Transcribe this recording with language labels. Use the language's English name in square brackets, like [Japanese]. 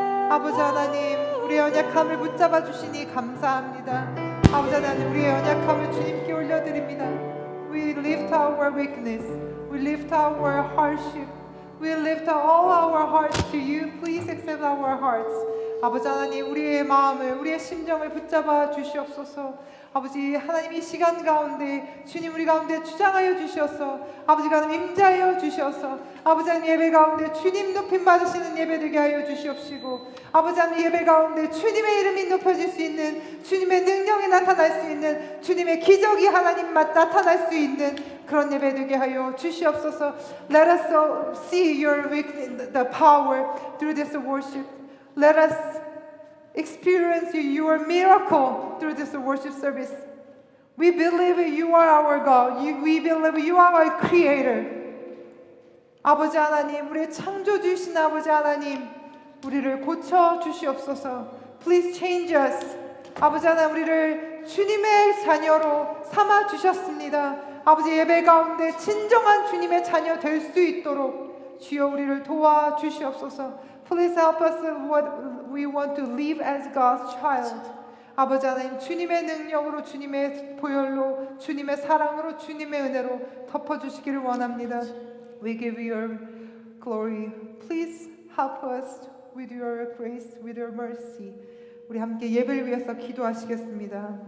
[Korean] 아버지 하나님, 우리의 연약함을 붙잡아 주시니 감사합니다. 아버지 하나님, 우리의 연약함을 주님께 올려드립니다. [English] We lift our weakness. We lift our hardship. We lift all our hearts to you. Please accept our hearts. [Korean] 아버지 하나님, 우리의 마음을, 우리의 심정을 붙잡아 주시옵소서. 아버지 하나님, 이 시간 가운데 주님 우리 가운데 주장하여 주시옵소서. 아버지 하나님, 임자하여 주시옵소서. 아버지 하나님, 예배 가운데 주님 높임 받으시는 예배 되게 하여 주시옵시고, 아버지 하나님, 예배 가운데 주님의 이름이 높여질 수 있는, 주님의 능력이 나타날 수 있는, 주님의 기적이 하나님 나타날 수 있는 그런 예배 되게 하여 주시옵소서. [English] Let us see your the power through this worship. Let us experience your miracle through this worship service. We believe you are our God. We believe you are our creator. [Korean] 아버지 하나님, 우리의 창조주이신 아버지 하나님, 우리를 고쳐 주시옵소서. [English] Please change us. [Korean] 아버지 하나님, 우리를 주님의 자녀로 삼아 주셨습니다. 아버지, 예배 가운데 진정한 주님의 자녀 될 수 있도록 주여 우리를 도와 주시옵소서. [English] Please help us what we want to live as God's child. [Korean] 아버지 하나님, 주님의 능력으로, 주님의 보혈로, 주님의 사랑으로, 주님의 은혜로 덮어주시기를 원합니다. [English] We give you your glory. Please help us with your grace, with your mercy. [Korean] 우리 함께 예배를 위해서 기도하시겠습니다.